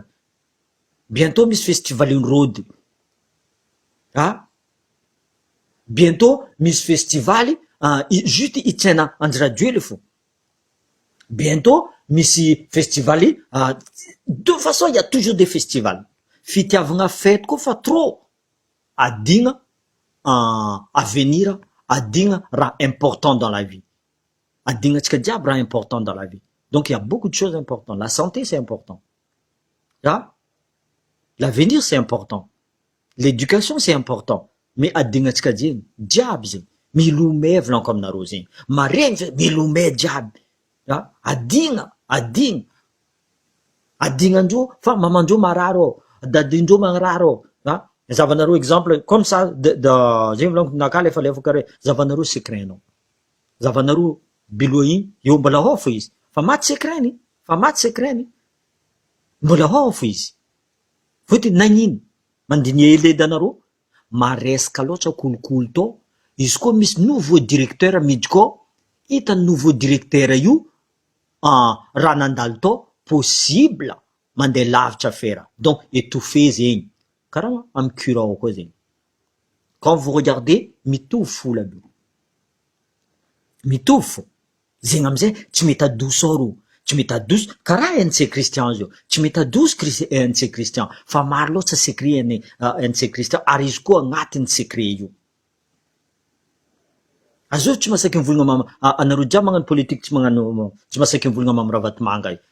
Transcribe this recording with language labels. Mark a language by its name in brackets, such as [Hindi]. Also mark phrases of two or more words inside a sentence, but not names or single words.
[Malagasy] Bientôt misy festival rôdy. Ha? Bientôt misy festival juste itsena Andradjuely fo. [French] Bientôt misy festival de toute façon il y a toujours des festivals. [Malagasy] Fitiavagna fête koa fa trop. Adigna avenir, adigna raha [French] important dans la vie. [Malagasy] Adigna tsika jiaby raha [French] important dans la vie. Donc il y a beaucoup de choses importantes. La santé c'est important. Ah? L'avenir c'est important. L'éducation c'est important. [Malagasy] Mais adigna tsika zegny jiaby zegny milomay volanko aminareo zegny. Maregny milomay jiaby. Ah? Adigna andreo fa mamandreo mararo, dadindreo mararo. Ah? Zavanareo [French] exemple comme ça [Malagasy] zegny volanko naka lefa kare zavanareo secret-nao. Zavanareo biloa igny eo mbola ao fo izy. Fa maty secret-ny, mbola ao fo izy. Fôtiny nagnino mandiniha eledanareo maresaka loatra kolokolo tô, izy koa misy [French] nouveau directeur [Malagasy] miditra kô, hitany [French] nouveau directeur [Malagasy] io raha nandalo tô possible mandeha lavitra affaire, [French] donc étouffé [Malagasy] zegny, karaha amy curao koa zegny. [French] Quand vous regardez [Malagasy] mitovy fo labe, mitovy fo. Zegny amizay tsy mety adoso ao ro, tsy mety adoso karaha NC Christian zio, tsy mety adoso NC Christian, fa maro loatra secret NC Christian ary izy koa agnatin'ny secret io. Azô tsy masaky mivolagna anareo jiaby magnano politique tsy masaky mivolagna mamirahavatymanga io.